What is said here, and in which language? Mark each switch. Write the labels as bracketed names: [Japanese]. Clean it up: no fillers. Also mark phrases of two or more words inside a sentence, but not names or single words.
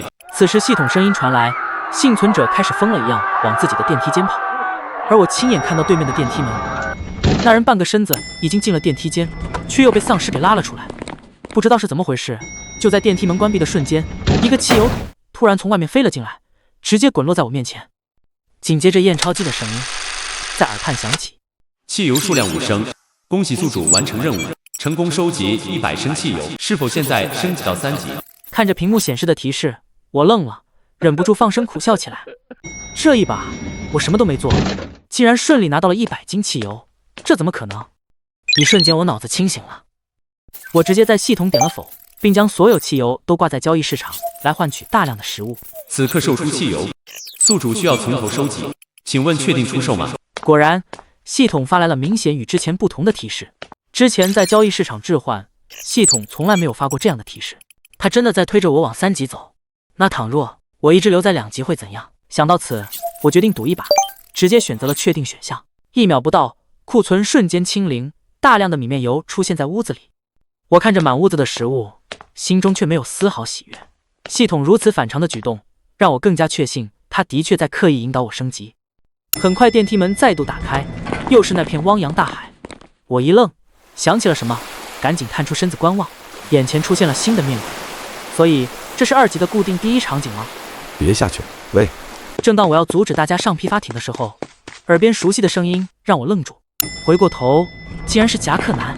[Chinese] 此時系統聲音傳來，幸存者開始瘋了一樣往自己的電梯間跑，而我親眼看到對面的電梯門，那人半個身子已經進了電梯間，卻又被喪屍給拉了出来。不知道是怎麼回事，就在電梯门關閉的瞬間，一個汽油桶突然從外面飛了進來，直接滾落在我面前。緊接着驗鈔機的聲音在耳畔響起，汽油數量5升，恭喜宿主完成任務，成功收集100升汽油。是否現在升級到3級？看着屏幕顯示的提示，我愣了，忍不住放声苦笑起来。這一把我什麼都沒做，竟然順利拿到了100斤汽油，這怎麼可能？一瞬間我腦子清醒了，我直接在系統點了否，並將所有汽油都掛在交易市場來換取大量的食物。此刻售出汽油，宿主需要從頭收集，請問確定出售嗎？果然， 系統發來了明顯與之前不同的提示。之前在交易市場置換，系統從來沒有發過這樣的提示。它真的在推着我往3級走。那倘若我一直留在2級會怎樣？想到此，我決定賭一把，直接選擇了確定選項。1秒不到，庫存瞬間清零，大量的米面油出現在屋子裡。我看着滿屋子的食物，心中卻沒有絲毫喜悅。系統如此反常的舉動，讓我更加確信它的確在刻意引導我升級。很快電梯門再度打開，又是那片汪洋大海。我一愣，想起了什麼，趕緊探出身子觀望，眼前出現了新的面孔。所以這是2級的固定第1場景嗎？別下去，喂！正當我要阻止大家上皮筏艇的時候，耳邊熟悉的聲音讓我愣住，回過頭，竟然是夾克男。